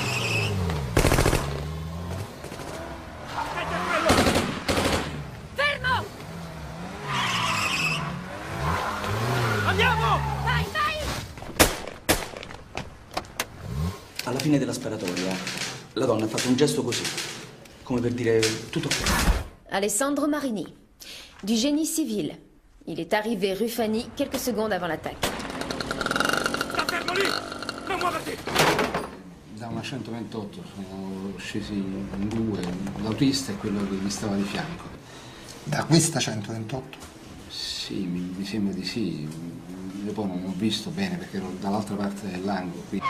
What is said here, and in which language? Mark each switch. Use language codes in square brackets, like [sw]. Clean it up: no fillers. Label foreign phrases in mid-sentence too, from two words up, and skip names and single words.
[it] Fermo! Andiamo! Vai, vai! Alla fine della sparatoria, la donna ha fatto un gesto così, come per dire tutto ok. Alessandro Marini, [fr] du génie civil. Il est arrivé rue Fanny quelques secondes avant l'attaque. [it] Fermo lì! Non muoverti! Da una 128 sono scesi in 2, l'autista e quello che mi stava di fianco. Da questa 128? Sì, mi sembra di sì. Io poi non ho visto bene perché ero dall'altra parte dell'angolo.